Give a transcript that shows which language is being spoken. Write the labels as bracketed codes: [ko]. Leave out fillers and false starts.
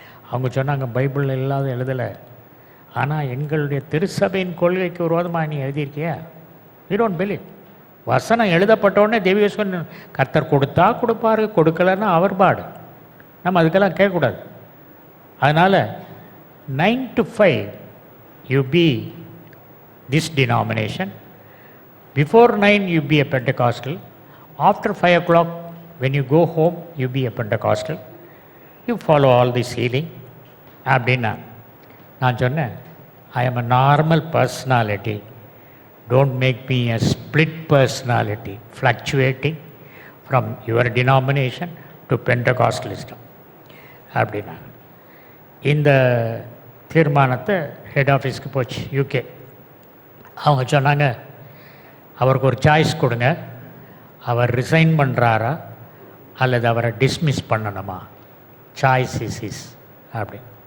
[ta] அவங்க சொன்னாங்க, பைபிளில் இல்லாத எழுதலை, ஆனால் எங்களுடைய திருச்சபையின் கொள்கைக்கு விரோதமாக நீ எழுதியிருக்கியா? [en] You don't believe. [ta] வசனம் எழுதப்பட்டோடனே தெய்வீக சுகம் கர்த்தர் கொடுத்தா கொடுப்பாரு, கொடுக்கலன்னா அவர் பாடு, நம்ம அதுக்கெல்லாம் கேட்கக்கூடாது. [en] அதனால் 9 to 5 you be this denomination, before 9 you be a Pentecostal, after 5 o'clock when you go home you be a Pentecostal, you follow all this healing. அப்படின்னா நான் சொன்னேன், I am a normal personality, don't make me a split personality fluctuating from your denomination to Pentecostalism அப்படின்னா. [ta] இந்த தீர்மானத்தை head ஆஃபீஸ்க்கு போச்சு UK. அவங்க சொன்னாங்க, அவருக்கு ஒரு சாய்ஸ் கொடுங்க, அவர் ரிசைன் பண்ணுறாரா அல்லது அவரை டிஸ்மிஸ் பண்ணணுமா, சாய்ஸ் இஸ் அப்படி.